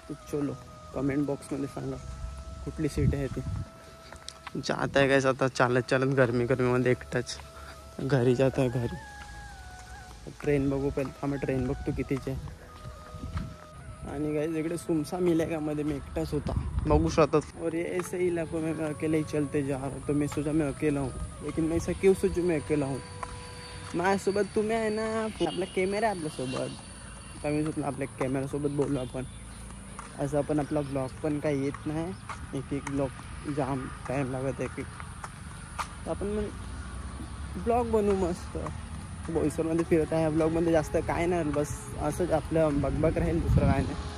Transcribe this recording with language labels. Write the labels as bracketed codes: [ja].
[mr] चलो कमेंट बॉक्समध्ये सांगा कुठली सीट आहे ती. जात आहे काय आता चालत गरमीमध्ये एकटाच घरी जात आहे. घरी ट्रेन बघू पहिले, थांबा ट्रेन बघतो कितीची आहे. आणि गाइस इकडे सुमसा मिलेगामध्ये मी एकटाच होता, बघू शकतात. [hi] और ये ऐसे ही इलाकों में मैं अकेले ही चलते जा रहा हूँ. तो मैं सोचा मैं अकेला हूँ, लेकिन मैं ऐसा क्यों सोचूं मैं अकेला हूँ. [mr] माझ्यासोबत तुम्ही आहे ना, आपला कॅमेरा आहे आपल्यासोबत. तर मी सोचलं आपल्या कॅमेरासोबत बोलू आपण. असं आपण आपला ब्लॉग पण काही येत नाही, एक ब्लॉग जाम टाईम लागत आहे. तर आपण मग ब्लॉग बनवू मस्त. बोईसरमध्ये फिरत आहे. ह्या ब्लॉगमध्ये जास्त काय नाही, बस असंच आपलं बघ राहील, दुसरं काय नाही.